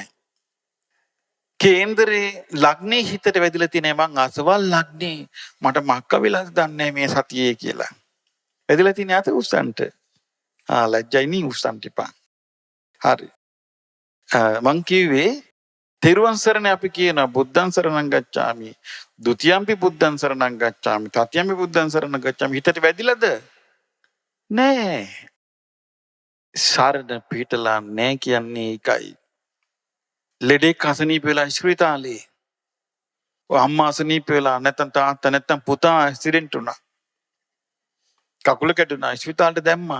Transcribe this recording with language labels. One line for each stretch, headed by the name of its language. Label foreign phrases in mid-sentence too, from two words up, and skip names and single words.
Sinhala: කේන්දරේ ලග්නේ හිතට වැදිලා තියෙන මං අසවල් ලග්නේ මට මක්ක වෙලාද දන්නේ මේ සතියේ කියලා. වැදිලා තියෙන අත උස්සන්ට. ලැජ්ජයි නී උස්සන්ට එපා. හරි. මං කිව්වේ තෙරුවන් සරණ අපි කියන
Pali: බුද්ධං සරණං ගච්ඡාමි ဒ ුතියම්පි බුද්ධං සරණං ගච්ඡාමි තතියම්පි බුද්ධං සරණං ගච්ඡාමි
Sinhala: හිතට වැදිලාද? නෑ. සරණ පිටලා නෑ කියන්නේ ඒකයි. ලෙඩෙක් අසනීප වෙලා ස්පිරිතාලේ. අම්මා අසනීප වෙලා නැත්නම් තාත්තා නැත්නම් පුතා ඇක්සිඩන්ට් වුණා. කකුල කැඩුනා ස්පිරිතාලට දැම්මා.